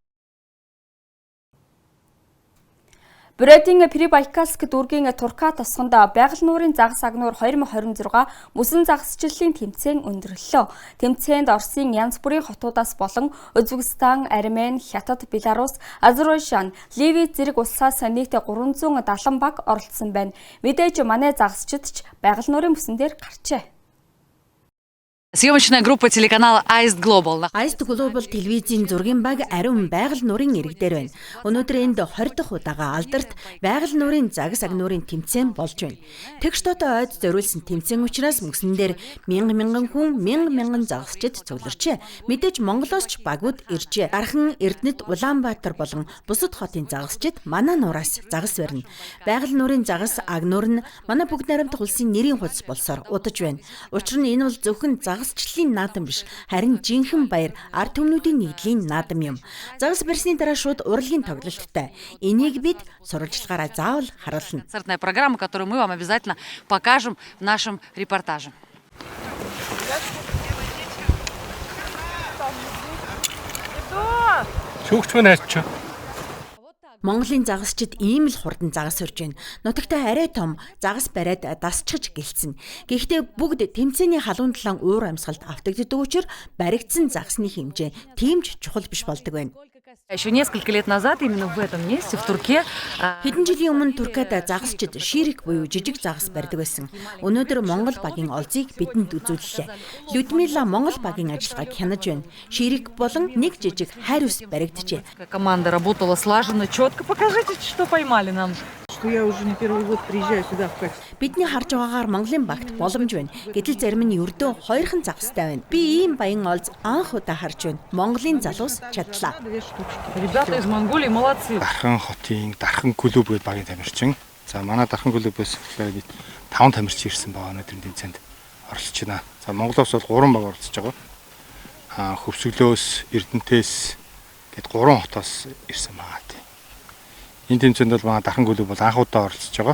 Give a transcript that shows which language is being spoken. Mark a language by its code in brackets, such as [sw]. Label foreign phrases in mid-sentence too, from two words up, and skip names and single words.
[mn] Буратийн Прибайкальск дүүргийн Турка тосгонд байгаль нуурын загас агнуур 2026 мөсөн загасчлалын тэмцээн өндөрлөлөө. Тэмцээнд Оросын янз бүрийн хотуудаас болон Үзбекистан, Армен, Хятад, Беларусь, Азербайджан, Ливи зэрэг улсаас нийт 370 баг оролцсон байна. Мэдээж манай загасчид ч байгаль нуурын мөсөн дээр гарчээ. [ru] Съемочная группа телеканала Аист Global. [mn] Аист Global телевизийн зургийн баг ариун байгаль нуурын иргэдээр байна. Өнөөдөр энд 20 дахь удаага алдарт байгаль нуурын загас агнуурын тэмцээн болж байна. Тэгштотой ойд зориулсан тэмцээн учраас мөсөн дээр мянган хүн мянган загасчид цугларчээ. Мэдээж Монголоос ч багууд иржээ. Дархан Эрдэнэт, Улаанбаатар болон бусад хотын загасчид манай нураас загас барина. Байгаль нуурын загас агнуур нь манай бүгд найрамдах улсын нэрийн хуудас болсоор удаж байна. Учир нь энэ бол зөвхөн загасчлалын наадам биш, харин жинхэнэ баяр ард түмнүүдийн нийтлийн наадам юм. Загас барьсны дараа шууд урлагийн тоглолттой. Энийг бид сурвалжлагаараа заавал харуулна. [ru] Концертная программа, которую мы вам обязательно покажем в нашем репортаже. [mn] Шүүгч мэн хайч. Монголын загасчид ийм л хурдан загас өрж байна. Нутагтаа арай том загас бариад дасчихж гэлцэн. Гэхдээ бүгд тэмцээний халуун талаан уур амьсгалд автагддаг учраас баригдсан загасны хэмжээ тийм ч чухал биш болдог байна. [ru] Еще несколько лет назад именно в этом месте, в Турке, [mn] хэдэн жилийн өмнө Туркад загасчид ширик буюу жижиг загас барьдаг байсан. Өнөөдөр Монгол багийн олзыг бидэнд үзүүллээ. Людмила Монгол багийн ажиллагааг хянаж байна. Ширик болон нэг жижиг хайр ус баригджээ. [ru] команда работала слаженно, четко. Покажите, что поймали нам. Я уже не первый год приезжаю сюда в качестве. [mn] Бидний харж байгаагаар Монголын багт боломж байна. Гэтэл зарим нь ердөө хоёрхан загастай байна. Би ийм баян олз анх удаа харж байна. Монголын залуус чадлаа. [ru] Ребята из Монголии молодцы. [mn] Дархан хотын Дархан клуб гэдэг багийн тамирчин. За манай Дархан клубээс болохоор 5 тамирчин ирсэн байгаа өнөөдрийн тэмцээнд оролцож байна. За Монголоос бол 3 баг оролцож байгаа. Хөвсгөлөөс, Эрдэнэтээс гээд 3 хотоос ирсэн байгаа тийм. Энэ тэмцээнд бол манай Дархан клуб бол анх удаа оролцож байгаа.